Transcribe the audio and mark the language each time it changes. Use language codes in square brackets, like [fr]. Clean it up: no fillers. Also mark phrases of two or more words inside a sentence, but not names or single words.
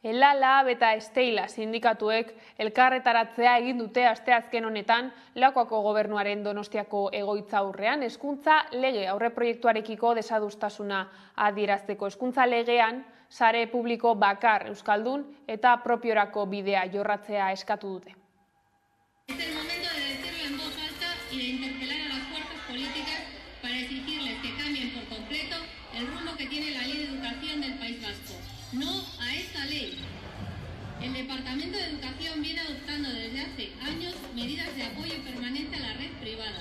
[eu] Ela, Lab eta Esteila sindikatuek elkarretaratzea egin dute asteazken honetan Lakuako gobernuaren Donostiako egoitza aurrean hezkuntza lege aurreproiektuarekiko desadostasuna adierazteko. Hezkuntza legean sare publiko bakar euskaldun eta propiorako bidea jorratzea eskatu dute. [es] Es el momento de decirlo en voz alta y de interpelar a las fuerzas políticas para exigirles que cambien por completo el rumbo que tiene la Ley de Educación del País Vasco. No a esta ley. El Departamento de Educación viene adoptando desde hace años medidas de apoyo permanente a la red privada.